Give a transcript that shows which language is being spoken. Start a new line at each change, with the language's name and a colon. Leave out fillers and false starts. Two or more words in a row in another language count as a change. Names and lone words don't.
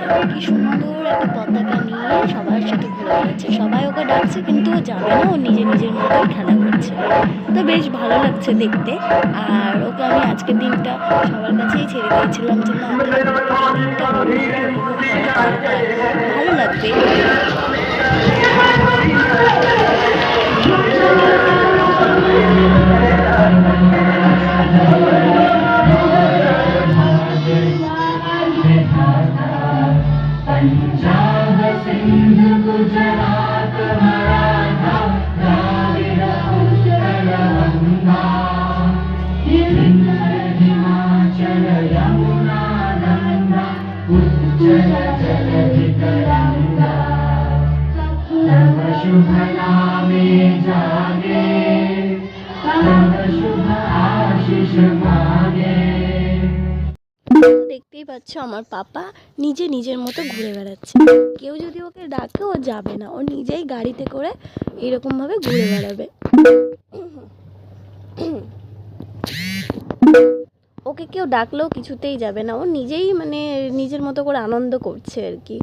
Bangla: কি সুন্দর একটা পতাকা নিয়ে সবার সাথে ঘুরে বেড়াচ্ছে। সবাই ওকে ডাকছে কিন্তু ও যাবে না, ও নিজের মতোই খেলা করছে। তো বেশ ভালো লাগছে দেখতে। আর ওকে আমি আজকের দিনটা সবার কাছেই ছেড়ে দিয়েছিলাম যে না, দিনটা ওর একটু উপভোগ করা দরকার, ভালো লাগবে। পঞ্জাব সিন্ধ গুজরাট মারাঠা দ্রাবিড় উৎকল গঙ্গা হিমাচল যমুনা গঙ্গা উজ্জল জলধি তরঙ্গা তব শুভ নামে জাগে তব শুভ আশিস মাগে। দেখতেই পাচ্ছ আমার পাপা নিজের মতো ঘুরে বেড়াচ্ছে। কেউ যদি ওকে ডাকে ও যাবে না, ও নিজেই গাড়িতে করে এরকমভাবে ঘুরে বেড়াবে। ওকে কেউ ডাকলেও কিছুতেই যাবে না, ও নিজেই মানে নিজের মতো করে আনন্দ করছে আর কি।